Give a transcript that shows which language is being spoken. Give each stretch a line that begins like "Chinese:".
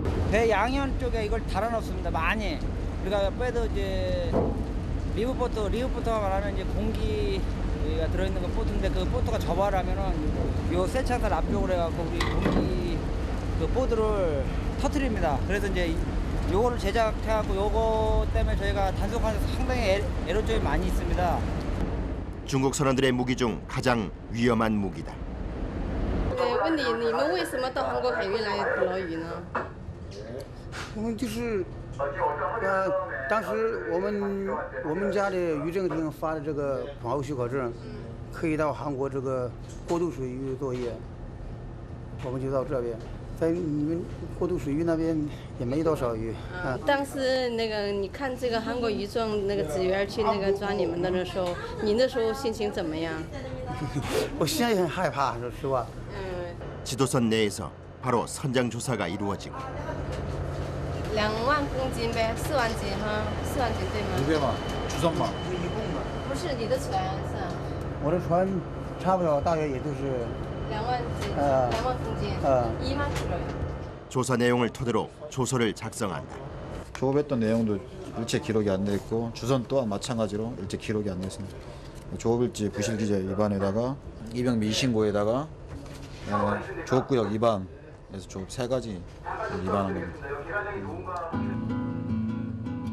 Korean: 배 양현 쪽에 이걸 달아놓습니다. 많이. 우리가 빼도 이제 리브보트가 말하는 이제 공기가 들어있는 그 보트인데 그 보트가 접어라면은 요 세차선 앞쪽으로 해갖고 우리 공기 그 보드를 터트립니다. 그래서 이제 요거를 제작해갖고 요거 때문에 저희가 단속하면서 상당히 애로점이 많이 있습니다. 중국 선원들의 무기 중 가장 위험한 무기다.
Chinese: 问你，你们为什么到韩国海域来捕鱼呢？我们就是，当时我们家的渔政厅发的这个防务许可证，可以到韩国这个过渡水域作业，我们就到这边，在你们过渡水域那边也没多少鱼。当时那个你看这个韩国渔政那个职员去那个抓你们的时候，你那时候心情怎么样？我现在也很害怕，说实话。
Korean: 지도선 내에서 바로 선장 조사가 이루어지고
Chinese: 2万公斤呗，4万斤哈，4万斤对吗
Korean: 200만 주성만
Chinese: 不是你的船是吧？我的船差不多大约也就是 2万斤，2万公斤，1만 kg。
Korean: 조사 내용을 토대로 조서를 작성한다. 조업했던 내용도 일체 기록이 안 돼 있고 주선 또한 마찬가지로 일체 기록이 안 돼 있습니다. 조업일지 부실기재 위반에다가 이병 미신고에다가 조업구역 위반에서 조업 3가지 위반한 겁니다.